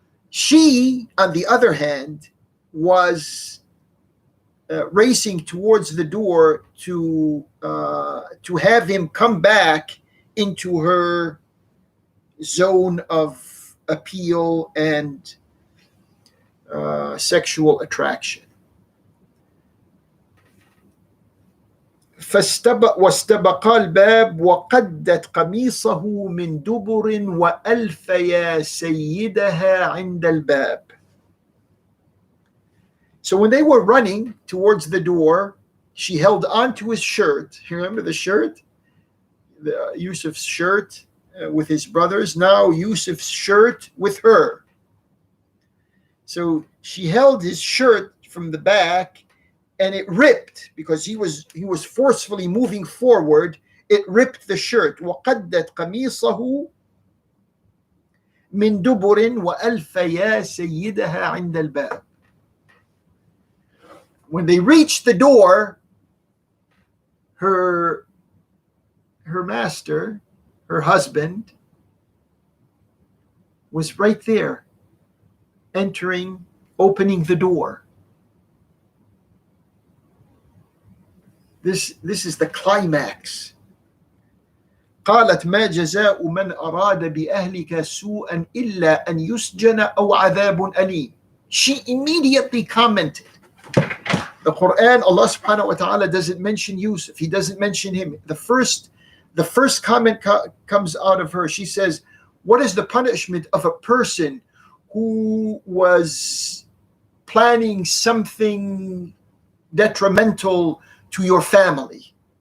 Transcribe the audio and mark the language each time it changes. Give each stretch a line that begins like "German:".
English: She, on the other hand, was racing towards the door to have him come back into her zone of appeal and sexual attraction.
Arabic: واستبقا الباب وقدت قميصه من دبر وألفيا سيدها عند الباب.
English: So when they were running towards the door, she held onto his shirt. You remember the shirt? Yusuf's shirt with his brothers. Now Yusuf's shirt with her. So she held his shirt from the back, and it ripped because he was forcefully moving forward. It ripped the shirt.
Arabic: وقدت قميصه من دبر وألفيا سيدها عند الباب.
English: When they reached the door, her master, her husband, was right there, entering, opening the door. This is the climax.
Arabic: قالت ما جزاء من أراد بأهلك سوءا إلا أن يسجن أو عذاب أليم.
English: She immediately commented. The Quran, Allah subhanahu wa ta'ala doesn't mention Yusuf. He doesn't mention him. The first comment comes out of her. She says, what is the punishment of a person who was planning something detrimental to your family?